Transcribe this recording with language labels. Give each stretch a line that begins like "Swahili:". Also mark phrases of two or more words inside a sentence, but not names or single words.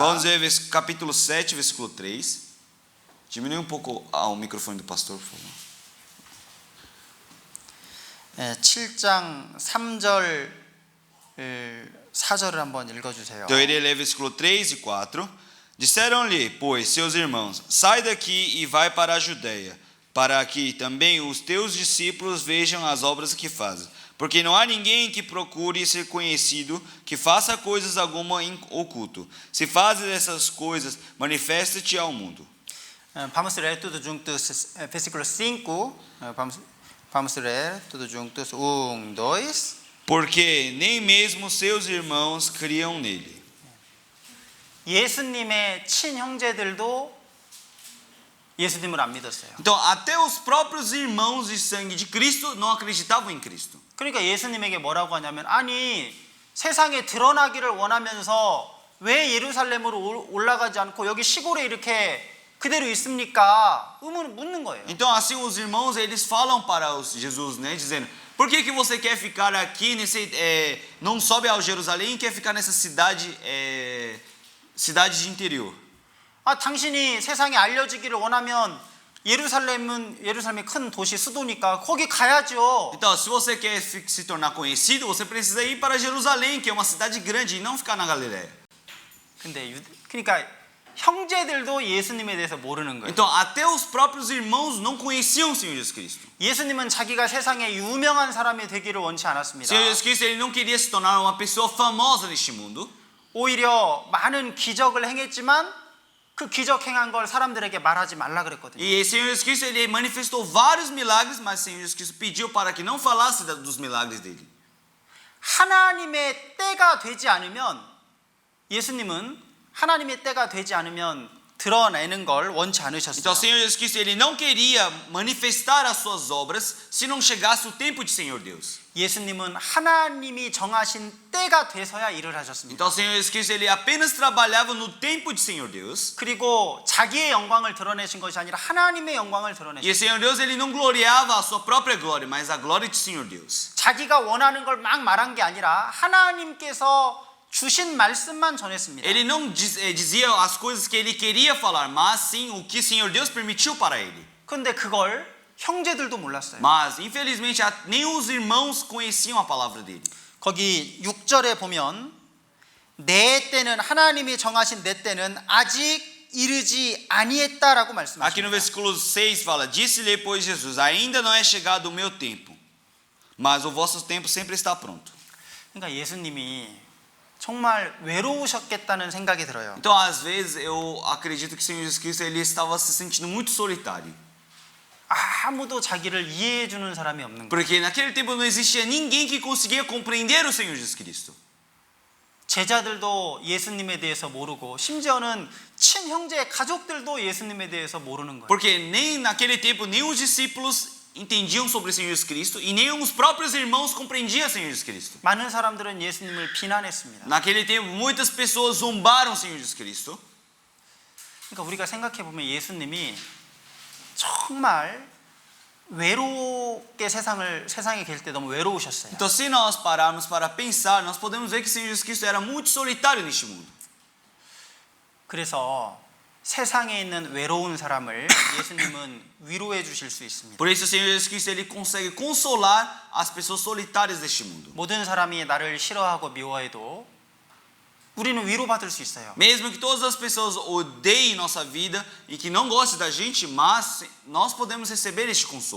Portuguese: Vamos ver capítulo 7, versículo 3. Diminui pouco o microfone do pastor, por favor.
Korean: 7장 3절 4절을 한번 읽어주세요.
Portuguese: Então ele lê versículo 3 e 4. Disseram-lhe, pois, seus irmãos, sai daqui e vai para a Judeia, para que também os teus discípulos vejam as obras que fazes. Porque não há ninguém que procure ser conhecido, que faça coisas alguma em oculto. Se fazes essas coisas, manifesta-te ao mundo. Vamos ler tudo juntos, versículo 5. Vamos ler tudo juntos. 1, 2. Porque nem mesmo seus irmãos criam nele.
Korean: 예수님의 친형제들도 예수님을 안 믿었어요.
Portuguese: Então, até os próprios irmãos de sangue de Cristo não acreditavam em Cristo.
Korean: 그러니까 예수님에게 뭐라고 하냐면 아니 세상에 드러나기를 원하면서 왜 예루살렘으로 올라가지 않고 여기 시골에 이렇게 그대로 있습니까? 의문을 묻는 거예요.
Portuguese: Então, assim, os irmãos, eles falam para Jesus, né, dizendo, por que você quer ficar aqui, não sobe ao Jerusalém e quer ficar nessa cidade de interior?
Korean: 당신이 세상에 알려지기를 원하면 예루살렘이 큰 도시 수도니까 거기 가야죠.
Portuguese: Então, se você quer se tornar conhecido, você precisa ir para Jerusalém, que é uma cidade grande, e não ficar na Galileia.
Korean: 근데 그러니까 형제들도 예수님에 대해서 모르는 거예요.
Portuguese: Então, até os próprios irmãos não conheciam o Senhor Jesus Cristo.
Korean: 예수님은 자기가 세상에 유명한 사람이 되기를 원치
Portuguese: O
Korean: 않았습니다.
Portuguese: Senhor Jesus Cristo, ele não queria se tornar uma pessoa famosa neste mundo.
Korean: 오히려 많은 기적을 행했지만 그 기적 행한 걸 사람들에게 말하지 말라 그랬거든요.
Portuguese: E o Senhor Jesus Cristo, ele manifestou vários milagres, mas o Senhor Jesus Cristo pediu para que não falasse dos milagres dele.
Korean: 하나님의 때가 되지 않으면 예수님은 하나님의 때가 되지 않으면 드러내는 걸 원치
Portuguese: Então, o
Korean: 않으셨어요.
Portuguese: Senhor Jesus Cristo, ele não queria manifestar as suas obras se não chegasse o tempo de Senhor Deus.
Korean: 예수님은 하나님이 정하신 때가 돼서야 일을 하셨습니다.
Portuguese: Então, o Senhor Jesus Cristo, ele apenas trabalhava no tempo de Senhor Deus.
Korean: 그리고 자기의 영광을 드러내신 것이 아니라 하나님의 영광을
Portuguese: E o
Korean: 드러내셨어요.
Portuguese: Senhor Deus, ele não gloriava a sua própria glória, mas a glória de Senhor Deus.
Korean: 자기가 원하는 걸 막 말한 게 아니라 하나님께서 주신 말씀만 전했습니다.
Portuguese: Ele não dizia as coisas que ele queria falar, mas sim o que o Senhor Deus permitiu para ele.
Korean: 그런데 그걸 형제들도 몰랐어요.
Portuguese: Mas, infelizmente, nem os irmãos conheciam a palavra dele.
Korean: 거기 6절에 보면 내 때는 하나님이 정하신 내 때는 아직 이르지 아니했다라고
Portuguese: Aqui no
Korean: 말씀하십니다.
Portuguese: versículo 6 fala: Disse-lhe, pois, Jesus: Ainda não é chegado o meu tempo, mas o vosso tempo sempre está pronto.
Korean: 그러니까 예수님이 정말 외로우셨겠다는 생각이 들어요.
Portuguese: Então, às vezes, eu acredito que o Senhor Jesus Cristo, ele estava se sentindo muito solitário.
Korean: 아무도 자기를 이해해 주는 사람이 없는 거예요.
Portuguese: Porque naquele tempo não existia ninguém que conseguia compreender o Senhor Jesus Cristo.
Korean: 제자들도 예수님에 대해서 모르고 심지어는 친형제 가족들도 예수님에 대해서 모르는 거예요.
Portuguese: Porque nem naquele tempo, nem os discípulos entendiam sobre o Senhor Jesus Cristo e nem os próprios irmãos compreendiam o Senhor Jesus Cristo.
Korean: 많은 사람들은 예수님을 비난했습니다.
Portuguese: Naquele tempo, muitas pessoas zombaram o Senhor Jesus Cristo.
Korean: 그러니까 우리가 생각해 보면 예수님이 정말 외롭게 세상에 계실 때 너무 외로우셨어요.
Portuguese: Então, se nós pararmos para pensar, nós podemos ver que o Senhor Jesus Cristo era muito solitário neste mundo.
Korean: 그래서 세상에 있는 외로운 사람을 예수님은 위로해 주실 수 있습니다.
Portuguese: Por isso, o Senhor Jesus Cristo, ele consegue consolar as pessoas solitárias deste mundo.
Korean: 모든 사람이 나를 싫어하고 미워해도 우리는 위로받을 수 있어요.
Portuguese: Mesmo que todas as pessoas odeiem nossa vida e que não gostem da gente, mas nós podemos receber este consolo.